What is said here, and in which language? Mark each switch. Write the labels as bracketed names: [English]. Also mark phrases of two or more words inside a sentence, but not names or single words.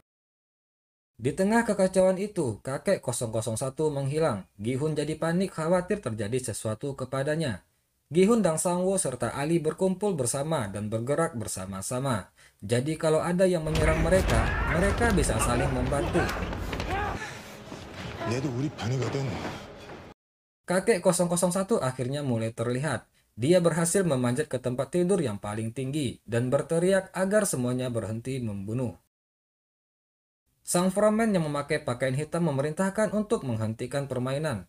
[Indonesian] Di tengah kekacauan itu, kakek 001 menghilang. Gi-hun jadi panik khawatir terjadi sesuatu kepadanya. Gi-hun dan Sang-woo serta Ali berkumpul bersama dan bergerak bersama-sama. Jadi kalau ada yang menyerang mereka, mereka bisa saling membantu. [Korean] 얘도 우리 편이거든. [Indonesian] Kakek 001 akhirnya mulai terlihat. Dia berhasil memanjat ke tempat tidur yang paling tinggi dan berteriak agar semuanya berhenti membunuh. Sang frontman yang memakai pakaian hitam memerintahkan untuk menghentikan permainan.